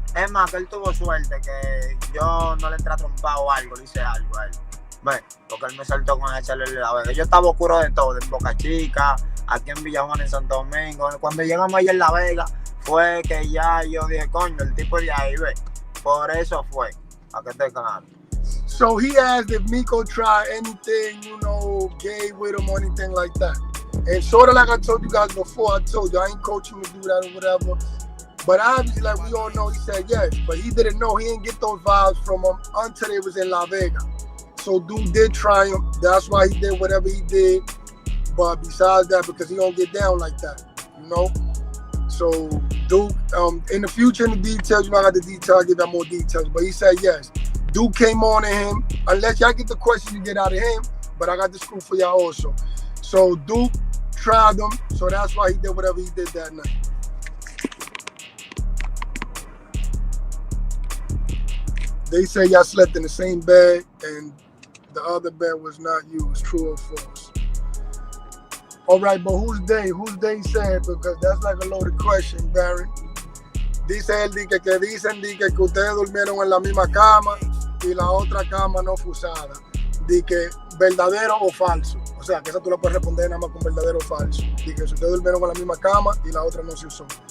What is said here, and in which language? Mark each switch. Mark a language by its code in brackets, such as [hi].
[es] Es más, que él tuvo suerte, que yo no le entré a trompar o algo, le hice algo a él. ¿Ves? Porque él me saltó con echarle la vega. Yo estaba oscuro de todo, en Boca Chica, aquí en Villa Juana, en Santo Domingo. Cuando llegamos allá en La Vega, fue que ya yo dije, coño, el tipo de ahí, ¿ves? Por eso fue, a que te claro. [en] So he asked if Miko tried anything, you know, gay with him or anything like that. And sort of like I told you guys before, I told you I ain't coaching to do that or whatever. But obviously, like we all know, he said yes. But he didn't know, he didn't get those vibes from him until they was in La Vega. So dude did try him. That's why he did whatever he did. But besides that, because he don't get down like that, you know? So Duke, in the future, in the details, you know, I got the details, I give that more details. But he said yes. Duke came on to him. Unless y'all get the question you get out of him, but I got the scoop for y'all also. So Duke tried him, so that's why he did whatever he did that night. They say y'all slept in the same bed and the other bed was not used, true or false? All right, but who's they? Who's they said? Because that's like a loaded question, Baron. [es] Dice él que dicen que ustedes durmieron en la misma cama y la otra cama no fue usada. Di que verdadero o falso. O sea, que eso tú lo puedes responder nada más con verdadero o falso. Di que si ustedes durmieron en la misma cama y la otra no se usó.